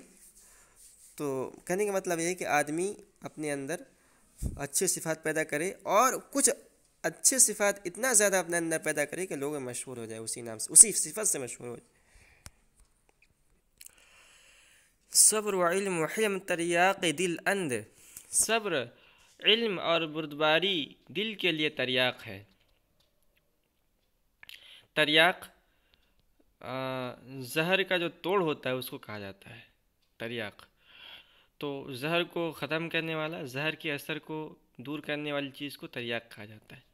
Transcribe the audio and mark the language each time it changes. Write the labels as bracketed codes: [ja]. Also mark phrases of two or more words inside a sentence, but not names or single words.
[ur] تو کہنے کا مطلب یہ ہے کہ آدمی اپنے اندر اچھے صفات پیدا کرے، اور کچھ اچھے صفات اتنا زیادہ اپنے اندر پیدا کرے کہ لوگ مشہور ہو جائے اسی نام سے، اسی صفت سے مشہور ہو جائے. [fa] صبر و علم و حلم تریاق دل اند، [ur] صبر، علم اور بردباری دل کے لیے تریاق ہے. تریاق زہر کا جو توڑ ہوتا ہے اس کو کہا جاتا ہے تریاق. تو زہر کو ختم کرنے والا، زہر کے اثر کو دور کرنے والی چیز کو تریاق کہا جاتا ہے.